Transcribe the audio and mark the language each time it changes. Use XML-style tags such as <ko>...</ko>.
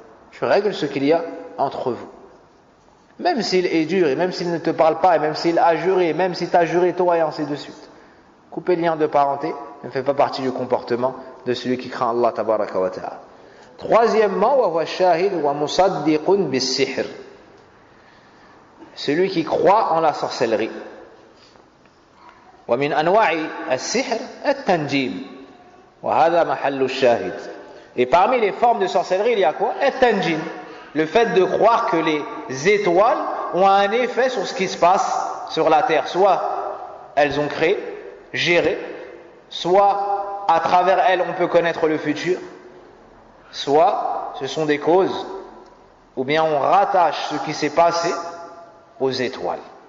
<fr>Tu règles ce qu'il y a entre vous. Même s'il est dur, et même s'il ne te parle pas, et même s'il a juré, et même si tu as juré toi, et ainsi de suite. Couper le lien de parenté ne fait pas partie du comportement de celui qui craint Allah tabaraka wa ta'ala.</fr> <ar>Troisièmement, wa huwa shahid wa musaddiqun bis-sihr.</ar> <fr>Celui qui croit en la sorcellerie.</fr> <ar>ومن أنواع السحر التنجيم وهذا محل الشاهد.</ar> <fr>Et parmi les formes de sorcellerie, il y a quoi? التنجيم, le fait de croire que les étoiles ont un effet sur ce qui se passe sur la terre. Soit elles ont créé, géré, soit à travers elles on peut connaître le futur, soit ce sont des causes, ou bien on rattache ce qui s'est passé aux étoiles.</fr>